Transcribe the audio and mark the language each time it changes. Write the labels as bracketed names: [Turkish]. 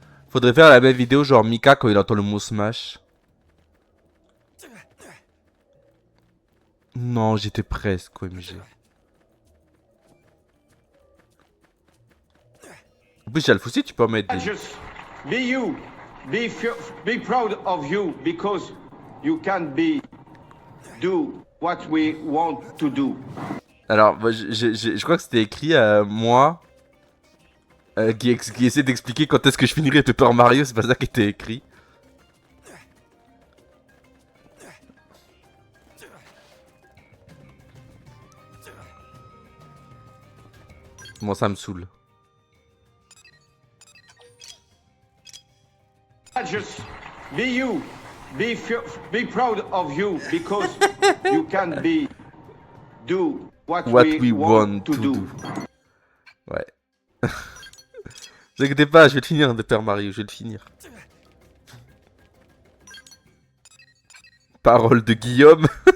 [French] Faudrait faire la même vidéo genre Mika quand il entend le mot smash. Non, j'étais presque, OMG. En plus, Alf aussi, tu peux en mettre des... [English] Just be you. Be proud of you because you can do what we want to do. [French] Alors, moi, je crois que c'était écrit à moi qui essaie d'expliquer quand est-ce que je finirai Paper Mario, c'est pas ça qui était écrit. Bon, ça me saoule. [English] Just be you. Be proud of you because you can do what we want to do. [French] Ouais. Ne vous inquiétez pas, je vais le finir, Paper Mario, je vais le finir. Parole de Guillaume.